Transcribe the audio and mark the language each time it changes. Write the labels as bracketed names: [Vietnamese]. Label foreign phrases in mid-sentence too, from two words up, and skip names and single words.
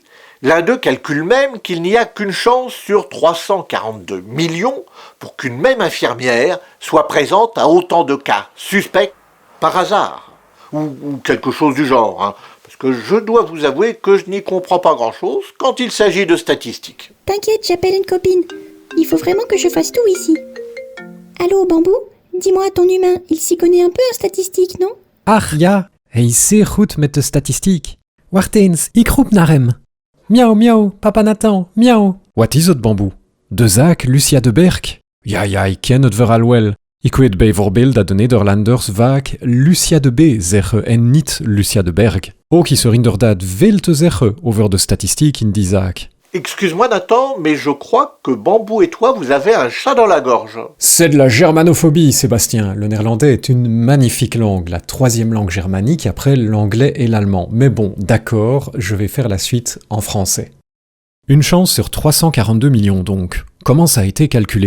[French] L'un d'eux calcule même qu'il n'y a qu'une chance sur 342 millions pour qu'une même infirmière soit présente à autant de cas suspects par hasard, ou quelque chose du genre, parce que je dois vous avouer que je n'y comprends pas grand-chose quand il s'agit de statistiques. T'inquiète, j'appelle une copine. Il faut vraiment que je fasse tout ici. Allô, Bambou? Dis-moi, ton humain, il s'y connaît un peu en statistique, non? [Dutch] Ach ja, hij is zeer goed met de statistiek. Wacht eens, ik roep naar hem. Miauw, miauw, papa Nathan, miauw. Wat is het, Bamboe? De zaak Lucia de Berck? Ja, ik ken het verhaal wel. Ik weet bijvoorbeeld dat de Nederlanders vaak Lucia de B zeggen en niet Lucia de Berck. Ook is er inderdaad veel te zeggen over de statistiek in die zaak. [French] Excuse-moi Nathan, mais je crois que Bambou et toi, vous avez un chat dans la gorge. C'est de la germanophobie, Sébastien. Le néerlandais est une magnifique langue, la troisième langue germanique après l'anglais et l'allemand. Mais bon, d'accord, je vais faire la suite en français. Une chance sur 342 millions donc. Comment ça a été calculé?